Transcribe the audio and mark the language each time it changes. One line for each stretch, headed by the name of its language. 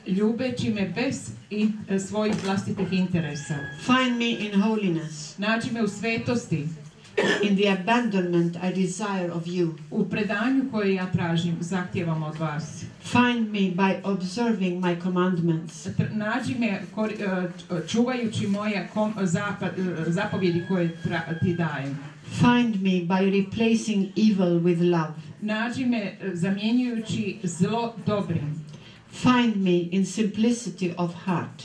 Croatian: Ljubeći me bez svojih vlastitih interesa.
English: Find me in holiness.
Croatian: Nađi me u svetosti.
English: In the abandonment I desire of you.
Croatian: U predanju koje ja tražim, zahtijevam od vas.
English: Find me by observing my commandments.
Croatian: Nađi me čuvajući moje zapovjedi koje ti dajem.
English: Find me by replacing evil with love.
Croatian: Nađi me zamjenjujući zlo dobrim.
English: Find me in simplicity of heart.